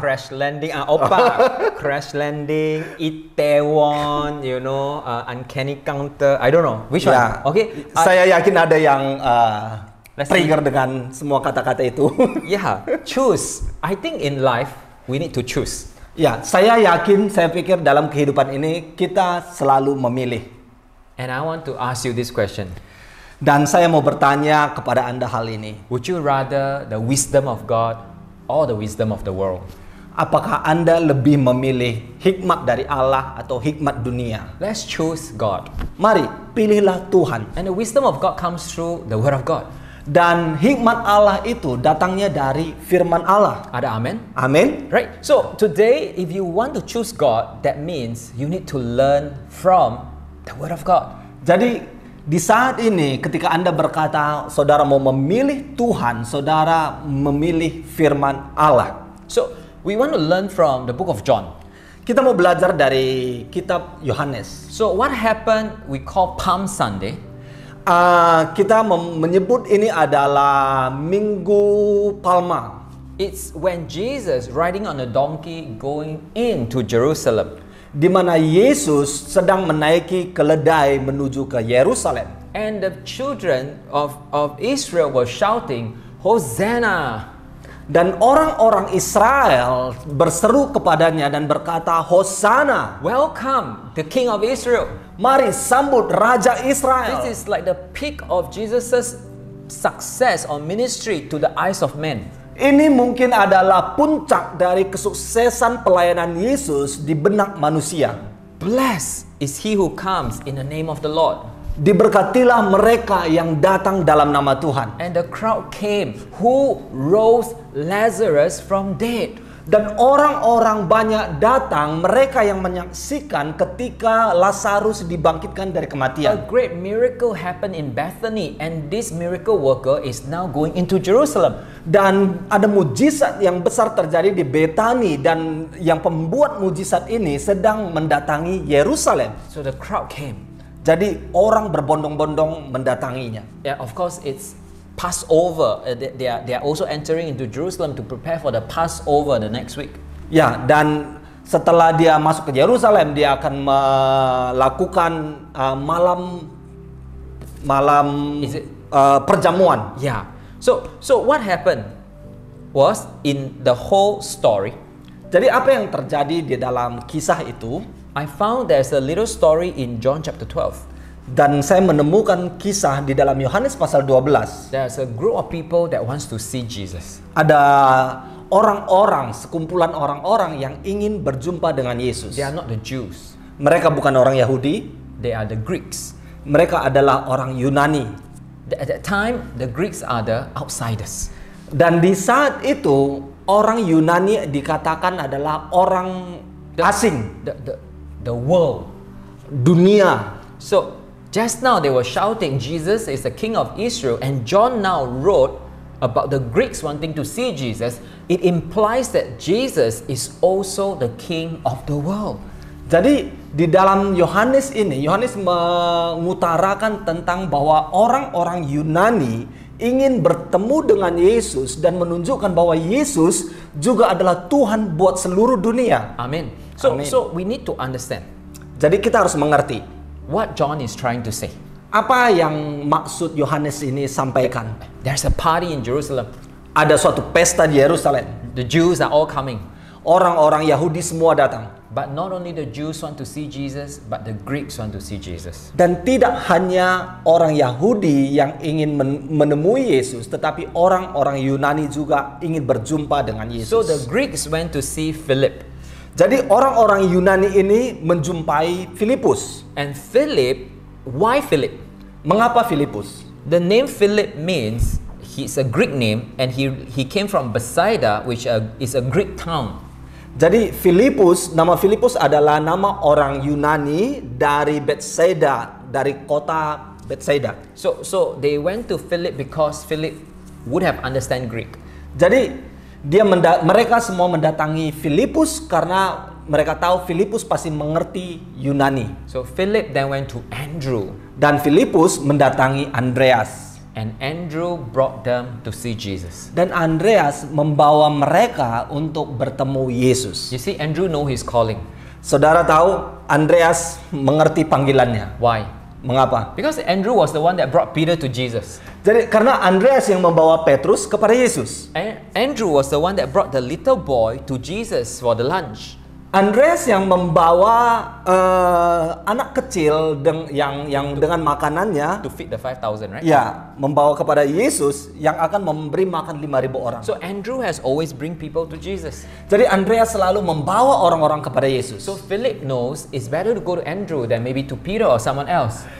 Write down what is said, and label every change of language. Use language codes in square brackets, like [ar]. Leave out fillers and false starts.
[en] Crash landing. Opa. Crash landing. Itaewon. You know. Uncanny counter. I don't know. Which one? [id] Ya. [en] Okay. [id] Saya yakin ada yang [en] Let's [id] trigger dengan semua kata-kata itu. [en] Yeah. Choose. I think in life we need to choose. [id] Ya, saya yakin, saya pikir dalam kehidupan ini kita selalu memilih. [en] And I want to ask you this question. [id] Dan saya mau bertanya kepada Anda hal ini. [en] Would you rather the wisdom of God or the wisdom of the world? [id] Apakah Anda lebih memilih hikmat dari Allah atau hikmat dunia? [en] Let's choose God. [id] Mari, pilihlah Tuhan. [en] And the wisdom of God comes through the word of God. [id] Dan hikmat Allah itu datangnya dari firman Allah. Ada amen? Amin. [en] Right. So today, if you want to choose God, that means you need to learn from the word of God. [id] Jadi di saat ini ketika Anda berkata saudara mau memilih Tuhan, saudara memilih firman Allah. [en] So we want to learn from the book of John. [id] Kita mau belajar dari kitab Yohanes. [en] So what happened? We call Palm Sunday. [id] Kita menyebut ini adalah Minggu Palma. [en] It's when Jesus riding on a donkey going into Jerusalem. [id] Di mana Yesus sedang menaiki keledai menuju ke Yerusalem. [en] And the children of Israel were shouting, Hosanna! [id] Dan orang-orang Israel berseru kepadanya dan berkata, Hosana! [en] Welcome, the King of Israel. [id] Mari sambut Raja Israel. [en] This is like the peak of Jesus' success or ministry to the eyes of men. [id] Ini mungkin adalah puncak dari kesuksesan pelayanan Yesus di benak manusia. [en] Blessed is he who comes in the name of the Lord. [id] Diberkatilah mereka yang datang dalam nama Tuhan. [en] And the crowd came who rose Lazarus from dead. [id] Dan orang-orang banyak datang, mereka yang menyaksikan ketika Lazarus dibangkitkan dari [en] A [id] kematian. [en] great miracle happened in Bethany, and this miracle worker is now going into Jerusalem. [id] Dan ada mujizat yang besar terjadi di Betani, dan yang pembuat mujizat ini sedang mendatangi Yerusalem. [en] So the crowd came. [id] Jadi orang berbondong-bondong mendatanginya. [en] Yeah, of course it's Passover. They are also entering into Jerusalem to prepare for the Passover the next week. [id] Ya, dan setelah dia masuk ke Yerusalem, dia akan melakukan malam [en] Is it- [id] perjamuan. [en] Yeah. So what happened was in the whole story, [id] Jadi apa yang terjadi di dalam kisah itu? [en] I found there's a little story in John chapter 12. [id] Dan saya menemukan kisah di dalam Yohanes pasal 12. [en] There's a group of people that wants to see Jesus. [id] Ada orang-orang, sekumpulan orang-orang yang ingin berjumpa dengan Yesus. [en] They are not the Jews. [id] Mereka bukan orang Yahudi, [en] They are the Greeks. [id] mereka adalah orang Yunani. [en] At that time, the Greeks are the outsiders. [id] Dan di saat itu, orang Yunani dikatakan adalah orang asing, [en] The world. [id] dunia. [en] So just now they were shouting Jesus is the King of Israel, and John now wrote about the Greeks wanting to see Jesus. It implies that Jesus is also the King of the world. [id] Jadi di dalam Yohanes ini, Yohanes mengutarakan tentang bahwa orang-orang Yunani ingin bertemu dengan Yesus dan menunjukkan bahwa Yesus juga adalah Tuhan buat seluruh dunia. [en] Amen. So Amen. so we need to understand [id] Jadi kita harus mengerti [en] what John is trying to say. [id] apa yang maksud Yohanes ini sampaikan. [en] There's a party in Jerusalem. [id] Ada suatu pesta di Yerusalem. [en] The Jews are all coming. [id] Orang-orang Yahudi semua datang. [en] But not only the Jews want to see Jesus, but the Greeks want to see Jesus. [id] Dan tidak hanya orang Yahudi yang ingin menemui Yesus, tetapi orang-orang Yunani juga ingin berjumpa dengan Yesus. [en] So the Greeks went to see Philip. [id] Jadi orang-orang Yunani ini menjumpai Filipus. [en] And Philip, why Philip? [id] Mengapa Filipus? [en] The name Philip means, it's a Greek name, and he came from Bethsaida, which is a Greek town. [id] Jadi nama Filipus adalah nama orang Yunani dari Bethsaida, dari kota Bethsaida. [en] So they went to Philip because Philip would have understand Greek. [id] Jadi mereka semua mendatangi Filipus karena mereka tahu Filipus pasti mengerti Yunani. [en] So Philip then went to Andrew. [id] Dan Filipus mendatangi Andreas. [en] And Andrew brought them to see Jesus. [id] Dan Andreas membawa mereka untuk bertemu Yesus. [en] You see, Andrew know his calling. [id] Saudara tahu, Andreas mengerti panggilannya. [en] Why? [id] Mengapa? [en] Because Andrew was the one that brought Peter to Jesus. [id] Jadi karena Andreas yang membawa Petrus kepada Yesus. [en] Andrew was the one that brought the little boy to Jesus for the lunch. [id] Andreas yang membawa anak kecil yang dengan makanannya, [en] To feed the 5,000, right? [id] ya, membawa kepada Yesus yang akan memberi makan 5.000 orang. [en] So Andrew has always bring people to Jesus. [id] Jadi Andreas selalu membawa orang-orang kepada Yesus. [en] So Philip knows it's better to go to Andrew than maybe to Peter or someone else.